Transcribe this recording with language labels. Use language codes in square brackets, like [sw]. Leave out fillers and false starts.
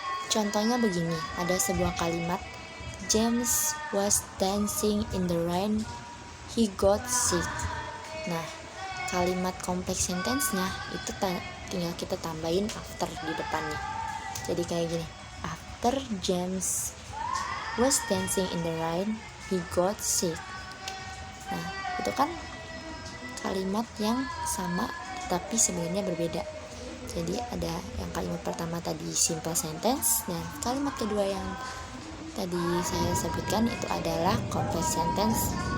[id] Contohnya begini, ada sebuah kalimat, [en] James was dancing in the rain, he got sick. [id] Nah, kalimat complex sentence-nya itu tinggal kita tambahin after di depannya. Jadi kayak gini, [en] after James was dancing in the rain, he got sick. [id] Nah, itu kan kalimat yang sama tapi sebenarnya berbeda. Jadi ada yang kalimat pertama tadi simple sentence, dan kalimat kedua yang tadi saya sebutkan itu adalah complex sentence.